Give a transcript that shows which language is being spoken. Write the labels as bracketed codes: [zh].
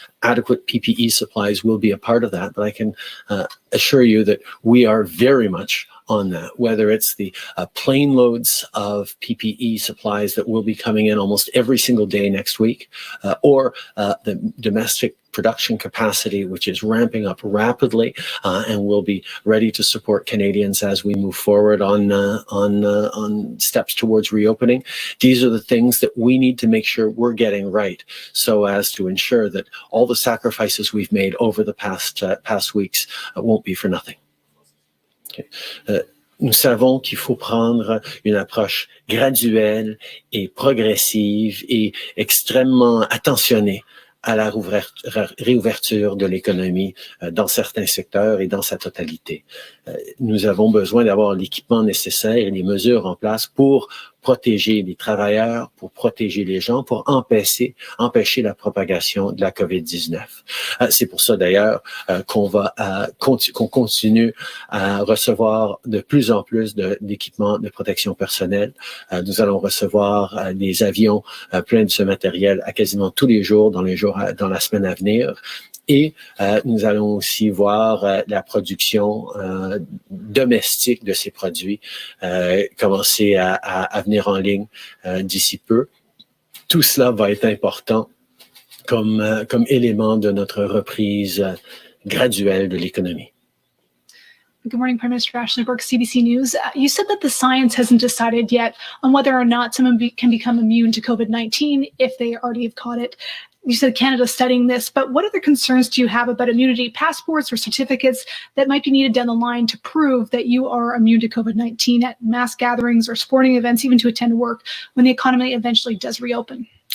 [en] Adequate PPE supplies will be a part of that, but I can assure you that we are very much on that, whether it's the plane loads of PPE supplies that will be coming in almost every single day next week, or the domestic production capacity, which is ramping up rapidly and will be ready to support Canadians as we move forward on steps towards reopening. These are the things that we need to make sure we're getting right, so as to ensure that all the sacrifices we've made over the past weeks won't be for nothing. Okay. [fr] Nous savons qu'il faut prendre une approche graduelle et progressive et extrêmement attentionnée à la réouverture de l'économie dans certains secteurs et dans sa totalité. Nous avons besoin d'avoir l'équipement nécessaire et les mesures en place pour protéger les travailleurs, pour protéger les gens, pour empêcher la propagation de la COVID-19. C'est pour ça d'ailleurs qu'on continue à recevoir de plus en plus d'équipements de protection personnelle. Nous allons recevoir des avions pleins de ce matériel à quasiment tous les jours dans la semaine à venir. Et nous allons aussi voir la production domestique de ces produits commencer à venir en ligne d'ici peu. Tout cela va être important comme élément de notre reprise graduelle de l'économie. [en] Good morning, Prime Minister. Ashley Burke, CBC News. You said that the science hasn't decided yet on whether or not someone can become immune to COVID-19 if they already have caught it. You said Canada's studying this, but what other concerns do you have about immunity passports or certificates that might be needed down the line to prove that you are immune to COVID-19 at mass gatherings or sporting events, even to attend work when the economy eventually does reopen?